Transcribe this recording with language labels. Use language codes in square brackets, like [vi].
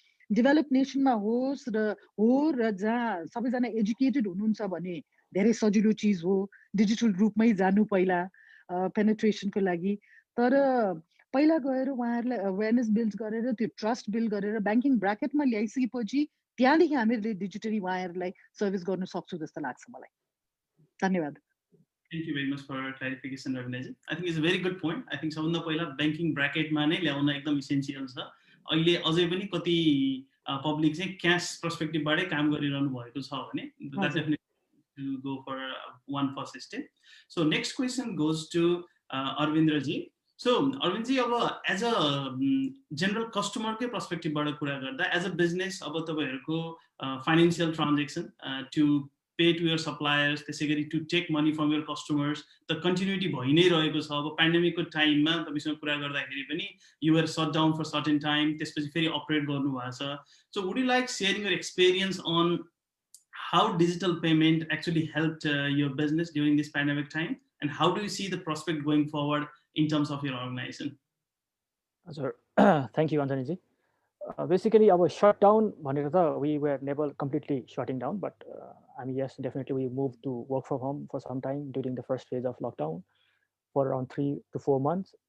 [ne] Develop नेसनमा होस् र जहाँ सबैजना एजुकेटेड हुनुहुन्छ भने धेरै सजिलो चिज हो डिजिटल रूपमै जानु पहिला पेनेट्रेसनको लागि। तर पहिला गएर उहाँहरूलाई अवेरनेस बिल्ड गरेर त्यो ट्रस्ट बिल्ड गरेर ब्याङ्किङ ब्राकेटमा ल्याइसकेपछि त्यहाँदेखि हामीले डिजिटली उहाँहरूलाई सर्भिस गर्न सक्छौँ जस्तो लाग्छ मलाई। धन्यवाद। [en] Thank you very much for clarification, Ravinaji. I think it's a very good point. I think [ne] सबभन्दा पहिला ब्याङ्किङ ब्राकेटमा नै ल्याउन एकदम इसेन्सियल छ। अहिले अझै पनि कति पब्लिक चाहिँ क्यास पर्सपेक्टिभबाटै काम गरिरहनु भएको छ भने [en] that's definitely to go for one first step. So next question goes to Arvindraji. [ne] So Arvindji, अब एज अ जेनरल कस्टमरकै पर्सपेक्टिभबाट कुरा गर्दा एज अ बिजनेस अब तपाईँहरूको financial transaction [en] to pay to your suppliers, [ne] त्यसै गरी [en] to take money from your customers [ne] त continuity भइ नै रहेको छ। अब पेन्डेमिकको टाइममा तपाईँसँग कुरा गर्दाखेरि पनि [en] you are shut down for certain time, [ne] त्यसपछि फेरि अपरेट गर्नुभएको छ। [en] So would you like sharing your experience on how digital payment actually helped your business during this pandemic time, and how do you see the prospect going forward in terms of your organization? Sure. Thank you, Anthony ji. Basically, our shutdown, we were never completely shutting down, but I mean, yes, definitely we moved to work from home for some time during the first phase of lockdown for around 3 to 4 months.